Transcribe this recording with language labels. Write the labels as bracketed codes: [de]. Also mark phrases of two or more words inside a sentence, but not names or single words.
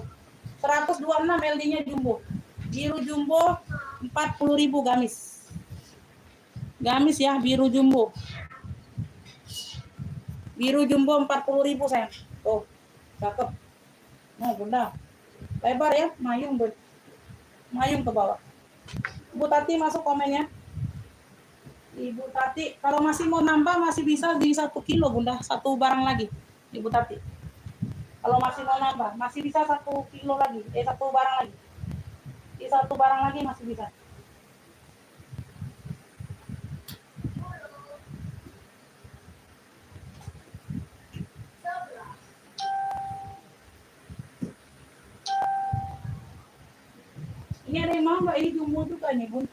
[id] 126 LD-nya jumbo. Biru jumbo 40.000 gamis. Gamis ya, biru jumbo. Biru jumbo 40.000 sayang. Tuh, cakep. Nah, Bunda. Lebar ya, mayung Bun. Mayung ke bawah. Bu Tati masuk komennya. Ibu Tati, kalau masih mau nambah masih bisa di 1 kilo Bunda, 1 barang lagi. Ibu Tati. Kalau masih mau nambah, masih bisa 1 kilo lagi, 1 barang lagi. Di 1 barang lagi masih bisa. Ini ada yang mau Mbak, ini jumbo juga nih Bun.